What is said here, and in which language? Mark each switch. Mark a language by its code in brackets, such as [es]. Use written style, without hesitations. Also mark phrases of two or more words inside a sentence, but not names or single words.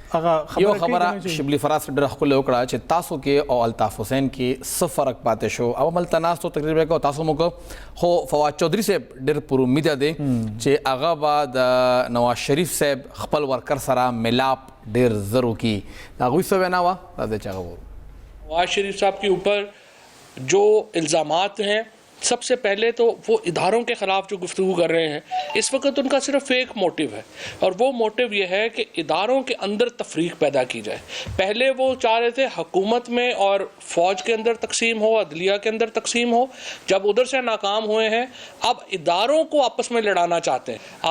[ps] یو خبره شبلی فراز ډېر ښکلی وکړه چې تاسو کې او الطاف حسین کې څه فرق پاتې شو او هملته ناستو تقریر به کوو تاسو مو خو فواد چودھری صاحب ډېر پر امیده دی چې هغه به د نواز شریف صاحب خپل ورکر سره ملاپ ډېر زر وکړي د هغوی څه وینا وه راځئ چې هغه وورو [ur] نواز شریف صاحب کے اوپر جو الزامات ہیں سب سے پہلے تو وہ اداروں کے خلاف جو گفتگو کر رہے ہیں اس وقت ان کا صرف ایک موٹیو ہے اور وہ موٹیو یہ ہے کہ اداروں کے اندر تفریق پیدا کی جائے. پہلے وہ چاہ رہے تھے حکومت میں اور فوج کے اندر تقسیم ہو عدلیہ کے اندر تقسیم ہو جب ادھر سے ناکام ہوئے ہیں اب اداروں کو آپس میں لڑانا چاہتے ہیں.